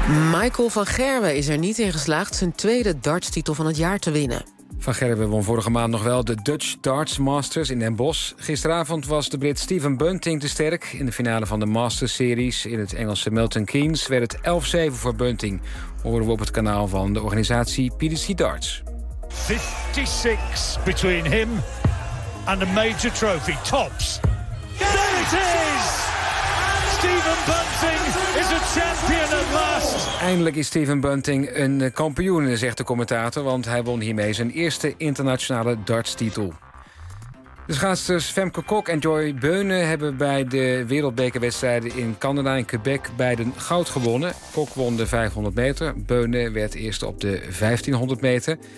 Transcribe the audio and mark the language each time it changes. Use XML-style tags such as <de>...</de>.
<nl>Michael van Gerwen is er niet in geslaagd zijn tweede dartstitel van het jaar te winnen. Van Gerwen won vorige maand nog wel de Dutch Darts Masters in Den Bosch. Gisteravond was de Brit Stephen Bunting te sterk. In de finale van de Masters Series in het Engelse Milton Keynes werd het 11-7 voor Bunting. Horen we op het kanaal van de organisatie PDC Darts.</nl> <en>56 between him and the major trophy. Tops. There it is! Stephen Bunting is a champion at last.</en> <nl>Eindelijk is Stephen Bunting een kampioen, zegt de commentator, want hij won hiermee zijn eerste internationale dartstitel. De schaatsters Femke Kok en Joy Beune hebben bij de wereldbekerwedstrijden in Canada en Quebec beiden goud gewonnen. Kok won de 500 meter, Beune werd eerst op de 1500 meter.</nl>